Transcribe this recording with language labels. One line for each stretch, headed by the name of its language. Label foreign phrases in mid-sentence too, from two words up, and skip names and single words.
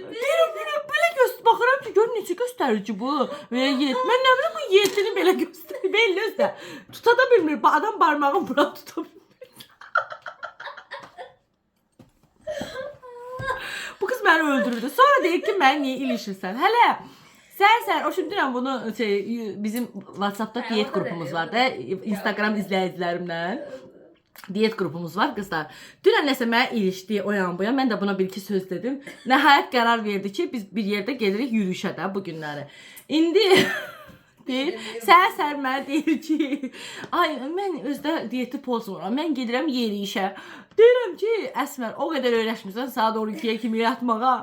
Azerbaijani: Belə göstər baxıram ki, gör necə göstərir ki bu. Belə yet. Mən nə bilim bu yetini belə göstərir. Belli özdə. Tuta da bilmir. Adam barmağını bura tuta bilmir. Bu kız məni öldürürdü. Sonra deyir ki, mən niyə ilişirsən? Hələ sən o şimdi bunu bizim WhatsApp'da diyet grubumuz var da Instagram izləyicilərimlə.
Turkish: Diyet grubumuz var kızlar.
Azerbaijani: Dünən nəsə mənə ilişdi o yan bu yan. Mən də buna bir iki söz dedim. Nəhayət qərar verdi ki, biz bir yerdə gedirik yürüyüşə də bu günləri. İndi deyir, səhər mənə deyir ki, ay mən özdə diyeti pozmuram. Mən gedirəm yeriyişə. Deyirəm ki, Əsmər o qədər öyrəşmirsən saat 12-yə kimi yatmağa.